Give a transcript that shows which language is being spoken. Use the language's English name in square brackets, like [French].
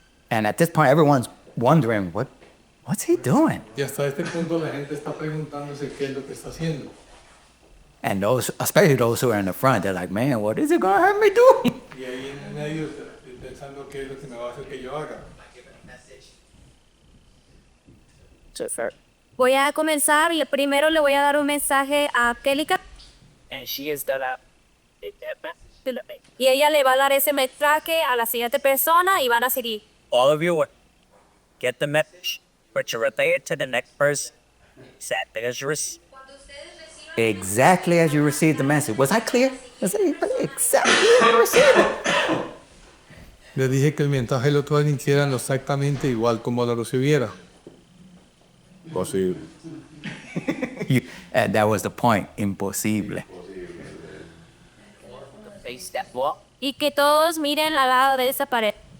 [English] And at this point, everyone's wondering, what's he doing? [Spanish] Y hasta este punto la gente está preguntándose qué es lo que está haciendo. [English] And those, especially those who are in the front, they're like, man, what is it gonna have me do? [Spanish] Y ahí en medio estoy pensando qué es lo que me va a hacer que yo haga. [English] So fair. [Spanish] Voy a comenzar y primero le voy a dar un mensaje a Kelly [English] And she is done up. [Spanish] y ella le va a dar ese mensaje a la siguiente persona y van a seguir. [English] All of you get the message, but you relay it to the next person. Exactly as you receive. Exactly as you received the message. Was I clear? Was it exactly as you received it? [Spanish] Le dije que el mensaje lo transmitieran exactamente igual como lo recibiera. Posible. [English] And that was the point. Imposible. Face that wall. [Spanish] Y que todos miren al lado de esa pared.